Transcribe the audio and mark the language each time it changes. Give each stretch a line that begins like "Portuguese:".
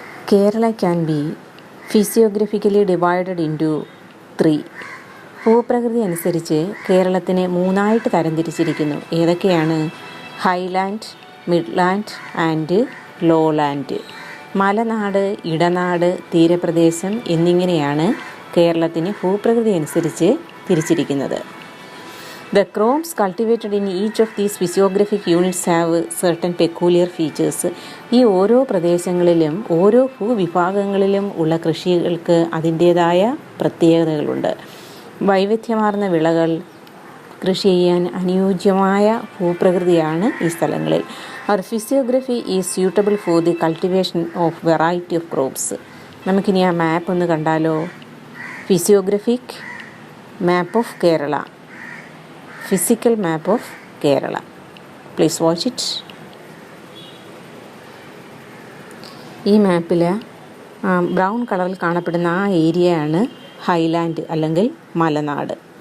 English: Kerala can be physiographically divided into 3.
Malayalam: ഭൂപ്രകൃതി അനുസരിച്ച് കേരളത്തിനെ 3ആയിട്ട് തരംതിരിച്ചിരിക്കുന്നു. ഏതൊക്കെയാണ്?
English: Highland, midland and lowland.
Malayalam: മലനാട്, ഇടനാട്, തീരപ്രദേശം എന്നിങ്ങനെയാണ് കേരളത്തിന് ഭൂപ്രകൃതി അനുസരിച്ച് തിരിച്ചിരിക്കുന്നത്.
English: The crops cultivated in each of these physiographic units have certain peculiar features.
Malayalam: ഈ ഓരോ പ്രദേശങ്ങളിലും ഓരോ ഭൂവിഭാഗങ്ങളിലും ഉള്ള കൃഷികൾക്ക് അതിൻ്റേതായ പ്രത്യേകതകളുണ്ട്. വൈവിധ്യമാർന്ന വിളകൾ കൃഷി ചെയ്യാൻ അനുയോജ്യമായ ഭൂപ്രകൃതിയാണ് ഈ സ്ഥലങ്ങളിൽ.
English: Our physiography is suitable for the cultivation of variety of crops.
Malayalam: നമുക്കിനി ആ മാപ്പ് ഒന്ന് കണ്ടാലോ?
English: Physiographic map of Kerala, physical map of Kerala. Please watch it.
Malayalam: ഈ മാപ്പിൽ ബ്രൗൺ കളറിൽ കാണപ്പെടുന്ന ആ ഏരിയയാണ് ഹൈലാൻഡ് അല്ലെങ്കിൽ മലനാട്.